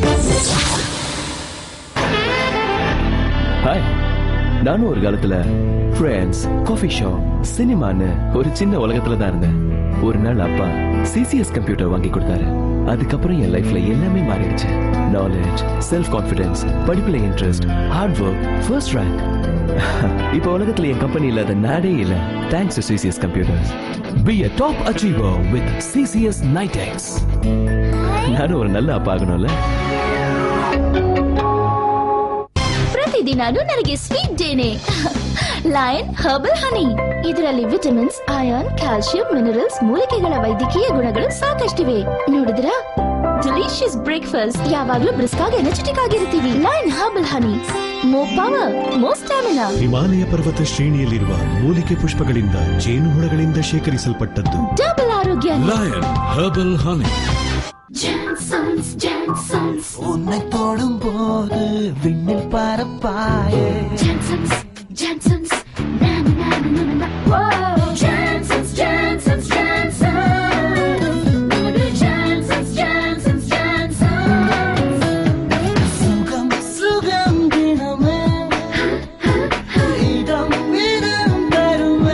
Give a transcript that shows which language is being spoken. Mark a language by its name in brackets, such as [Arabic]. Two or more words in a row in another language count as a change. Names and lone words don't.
[Tamil] ஹாய், நானும் ஒரு காலத்துல ஃப்ரெண்ட்ஸ், [English] coffee shop, [Tamil] சினிமான்னு ஒரு சின்ன உலகத்துல தான் இருந்தேன். ஒரு நாள் அப்பா சிசிஎஸ் கம்ப்யூட்டர் வாங்கி கொடுத்தாரு. அதுக்கப்புறம் என் லைஃப்ல எல்லாமே மாறிடுச்சு. [English] knowledge, self confidence, படிப்புல interest, hard work, first rank. [Tamil] இப்ப உலகத்துல என் கம்பெனி இல்லாத நாடே இல்ல. [English] thanks to CCS computers. Be a top achiever with CCS Nitex. [Tamil] நானும் ஒரு நல்ல அப்பா ஆகணும்ல. [Kannada] ಪ್ರತಿದಿನಾನು ನನಗೆ [English] sweet day. [Kannada] ಲಯನ್ ಹರ್ಬಲ್ ಹನಿ. ಇದರಲ್ಲಿ [English] vitamins, iron, calcium, minerals, [Kannada] ಮೂಲಿಕೆಗಳ ವೈದ್ಯಕೀಯ ಗುಣಗಳು ಸಾಕಷ್ಟಿವೆ. [English] ನೋಡಿದ್ರಾ? delicious breakfast. [Kannada] ಯಾವಾಗ್ಲೂ ಬ್ರಿಸ್ಕ್ ಆಗಿ ಎನರ್ಜೆಟಿಕ್ ಆಗಿರ್ತೀವಿ. [English] ಲಯನ್ ಹರ್ಬಲ್ ಹನಿ. more power, more stamina. [Kannada] ಹಿಮಾಲಯ ಪರ್ವತ ಶ್ರೇಣಿಯಲ್ಲಿರುವ ಮೂಲಿಕೆ ಪುಷ್ಪಗಳಿಂದ, ಜೇನುಹುಳಗಳಿಂದ ಶೇಖರಿಸಲ್ಪಟ್ಟದ್ದು. ಡಬಲ್ ಆರೋಗ್ಯ. ಲಯನ್ ಹರ್ಬಲ್ ಹನಿ. [Tamil] உன்னை தொடும் போது விண்ணில் பறப்பாயே. சுகம் சுகம் தினமே, இடம் இடம் தருமே.